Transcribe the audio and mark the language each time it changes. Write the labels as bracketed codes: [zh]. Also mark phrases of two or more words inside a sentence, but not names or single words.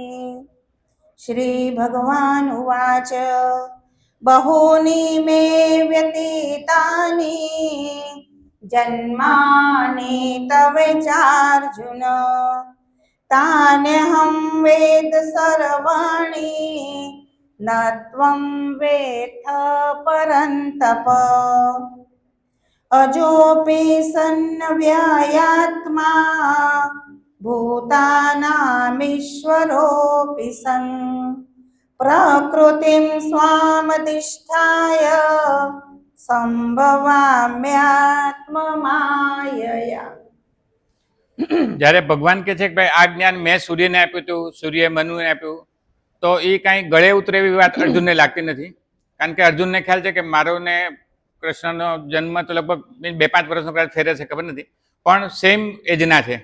[sa] श्रीभगवानुवाच बहूनि मे व्यतीतानि जन्मानि तव चार्जुन तान्यहं वेद सर्वाणि न त्वं वेत्थ परन्तप अजोऽपि सन्नव्ययात्मा भूतानामीश्वरोऽपि सन् प्रकृतिं स्वामधिष्ठाय સંભવામ્યાત્મમાયયા। [gu] જ્યારે ભગવાન કહે છે કે ભાઈ આ જ્ઞાન મેં સૂર્યને આપ્યું હતું, સૂર્ય મનુને આપ્યું, તો એ કાંઈ ગળે ઉતરે એવી વાત અર્જુનને લાગતી નથી. કારણ કે અર્જુનને ખ્યાલ છે કે મારો ને કૃષ્ણનો જન્મ તો લગભગ 2-5 વર્ષનો કદાચ ફેરે છે, ખબર નથી, પણ [en] same ageના [gu] છે.